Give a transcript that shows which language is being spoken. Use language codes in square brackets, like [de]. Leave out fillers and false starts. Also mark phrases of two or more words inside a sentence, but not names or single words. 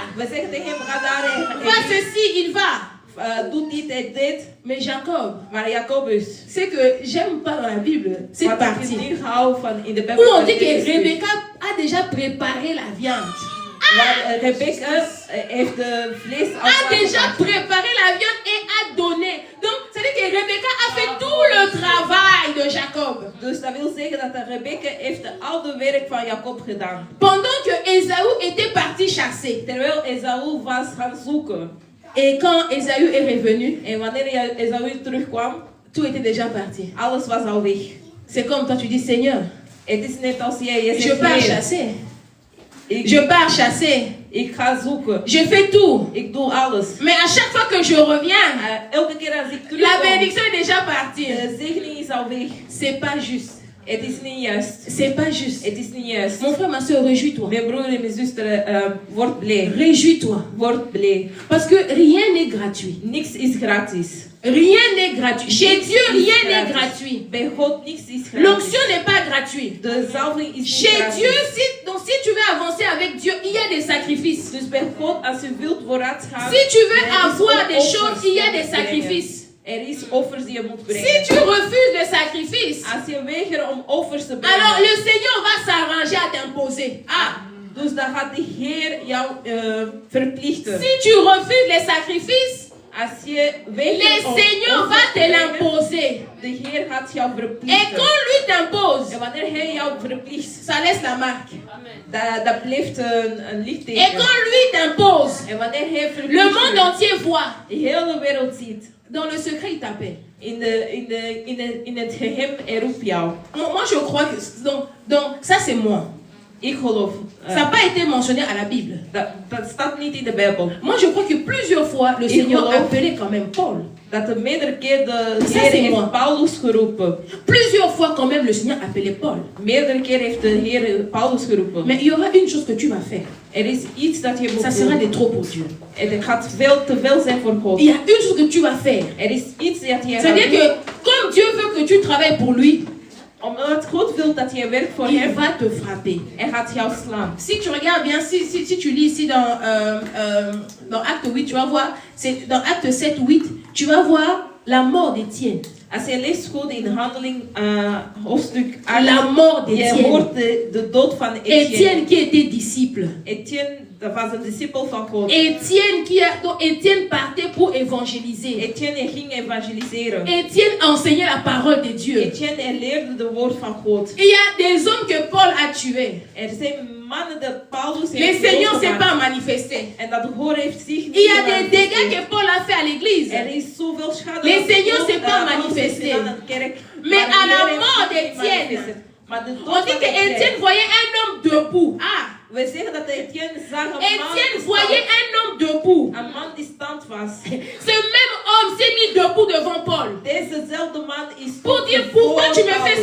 [nl] We zeggen tegen hem, ga daar [fr] Va ceci, il va. [nl] doe dit en dit. [fr] Mais Jacob, [nl] Maar Jacobus, [fr] c'est que j'aime pas dans la Bible cette [nl] wat ik [fr] partie [nl] niet hou van in de [fr] où [nl] Bijbel. [fr] on dit que Rebecca a déjà préparé la viande. [nl] Waar Rebecca heeft de vlees [fr] A déjà [nl] afgemaakt. [fr] préparé la viande et a donné. Donc, ça C'est-à-dire que Rebecca a fait tout le travail de Jacob. [nl] Dus dat wil zeggen dat de Rebecca heeft al de werk van Jacob gedaan. [fr] Pendant que Ésaü était parti chasser. [nl] Terwijl Esau was gaan zoeken. [fr] Et quand Ésaü est revenu, [nl] En wanneer Esau terugkwam, [fr] tout était déjà parti. [nl] alles was al weg. [fr] C'est comme toi, tu dis, Seigneur, [nl] Het is net als jij [fr] je [nl] zegt, [fr] pars [nl] Heer, [fr] chasser. [nl] ik [fr] Je pars chasser. [nl] ga zoeken. [fr] Je fais tout. [nl] Ik doe alles. [fr] Mais à chaque fois que je reviens, [nl] Elke keer als ik [fr] la [nl] terugkom, [fr] bénédiction est déjà partie. [nl] de zegening is al weg. [fr] C'est pas juste. [nl] Het is niet juist. [fr] C'est pas juste. [nl] Het is niet juist. [fr] Mon frère, ma soeur, réjouis-toi. [nl] Mijn broer en mijn zuster, word blij. [fr] Réjouis-toi. [nl] Word blij. [fr] Parce que rien n'est gratuit. [nl] Niks is gratis. [fr] Rien n'est gratuit. Chez [nl] Niks [fr] Dieu, [nl] is [fr] rien n'est [nl] gratis. [fr] gratuit. [nl] Bij God niks is gratis. [fr] L'onction n'est pas gratuite. [nl] De zalving is niet [fr] Chez [nl] gratis. [fr] Dieu, si tu veux avancer avec Dieu, il y a des sacrifices. [nl] Dus bij God, als je wilt vooruit gaan, [fr] Si tu veux [nl] er is [fr] avoir [nl] ook [fr] des [nl] offers [fr] choses, il y a [nl] die je [fr] des [nl] moet brengen. [fr] sacrifices. [nl] Er is offers die je moet [fr] Si [nl] brengen. [fr] tu refuses le sacrifice, [nl] Als je weigert om offers te brengen, [fr] alors le Seigneur va s'arranger à t'imposer. Ah, [nl] dus dan gaat de Heer jou verplichten. [fr] si tu refuses les sacrifices, [nl] Als je [fr] le [nl] weigert om [fr] Seigneur va [nl] offers te te brengen, [fr] l'imposer. [nl] de Heer gaat jou [fr] Et [nl] verplichten. [fr] quand lui t'impose, [nl] En wanneer hij jou verplicht, [fr] ça laisse la marque. [nl] dat blijft een [fr] Et [nl] litteken. [fr] quand lui t'impose, [nl] En wanneer hij [fr] le [nl] verplicht [fr] monde [nl] wordt, [fr] entier voit. [nl] de hele wereld ziet. [fr] Dans le secret, il t'appelle. [nl] In het geheim, hij roept jou. [fr] Moi, je crois que... Donc ça, c'est moi. [nl] Ik geloof. [fr] Ça n'a pas été mentionné à la Bible. [nl] Dat staat niet in de Bijbel. [fr] Moi, je crois que plusieurs fois, le Seigneur appelait quand même Paul. [nl] Dat er meerdere keer de [fr] Ça, [nl] Heer [fr] c'est moi. [nl] heeft Paulus geroepen. [fr] Plusieurs fois, quand même, le Seigneur appelait Paul. [nl] Meerdere keer heeft de Heer Paulus geroepen. [fr] Mais il y aura une chose que tu vas faire. [nl] Er is iets dat je moet [fr] Ça sera [nl] doen. [fr] de trop pour Dieu. [nl] Het gaat veel te veel zijn voor God. [fr] Il y a une chose que tu vas faire. [nl] Er is iets dat je gaat [fr] C'est-à-dire [nl] doen. [fr] que comme Dieu veut que tu travailles pour lui, [nl] Omdat God wil dat je werkt voor [fr] il [nl] hem, [fr] va te frapper. [nl] hij gaat jou slaan. [fr] Si tu regardes bien, si tu lis ici dans Acte 8, tu vas voir, c'est dans Acte 7, 8, tu vas voir la mort d'Étienne. [nl] Als je leest goed in Handeling hoofdstuk 8, [fr] La mort [nl] je [fr] d'Étienne. [nl] hoort de dood van Etienne. [fr] Étienne qui était disciple. [nl] Etienne, dat was een discipel van God. [fr] Donc Étienne partait pour évangéliser. [nl] Etienne ging evangeliseren. [fr] Étienne enseignait la parole de Dieu. [nl] Etienne hij leerde de woord van God. [fr] Il y a des hommes que Paul a tués. [nl] Er zijn mannen dat Paulus [fr] Le [nl] heeft [fr] Seigneur ne s'est [nl] doodgemaakt. [fr] pas manifesté. [nl] En dat hoor heeft zich niet [fr] Il y a des [nl] gemanifesteerd. [fr] dégâts que Paul a fait à l'église. [nl] Er is zoveel schade. [fr] Le [nl] dat [fr] Seigneur [nl] God, [fr] s'est pas [nl] Paulus [fr] manifesté. [nl] heeft gedaan aan de kerk. [fr] Mais [nl] Maar [fr] à [nl] de [fr] la [nl] Heer heeft [fr] mort [nl] zich niet [fr] d'Étienne, [nl] manifesteerd. Maar de dood [fr] on dit [nl] van [fr] que [nl] Etienne. [fr] Étienne voyait un homme debout. Ah, [nl] We zeggen dat Etienne zag een [fr] Étienne [nl] man, [fr] voyait un homme debout. [nl] een man die stand was. [fr] Ce même homme s'est mis debout devant Paul [nl] Dezezelfde man is [fr] pour dire [nl] voor [fr] pourquoi tu me fais